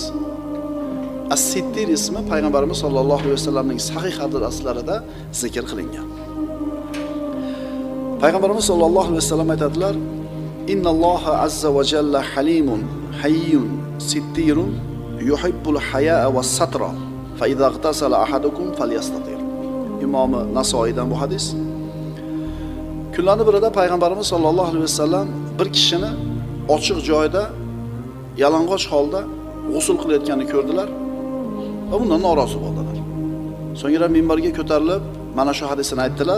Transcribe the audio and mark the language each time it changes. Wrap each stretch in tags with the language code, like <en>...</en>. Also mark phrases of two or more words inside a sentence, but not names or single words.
<uz>As-Sittir ismi payg'ambarimiz</uz> <ar>صلى الله عليه وسلمning</ar> <uz>sahih hadislarida zikr qilingan.</uz> <ar>Payg'ambarimiz صلى الله عليه وسلم aytadilar: "إن الله عز وجل حليم حيي ستير يحب الحياء والستر, فإذا اغتسل أحدكم فليستتر."</ar> <uz>Imom Nasoiydan bu hadis. Kunlarning birida payg'ambarimiz</uz> <ar>صلى الله عليه وسلم</ar> <uz>bir kishini ochiq joyda yalang'och holda g'usl qilayotganini ko'rdilar va bundan norozi bo'ldilar. So'ngra minbarga ko'tarilib, mana shu hadisni aytdilar.</uz>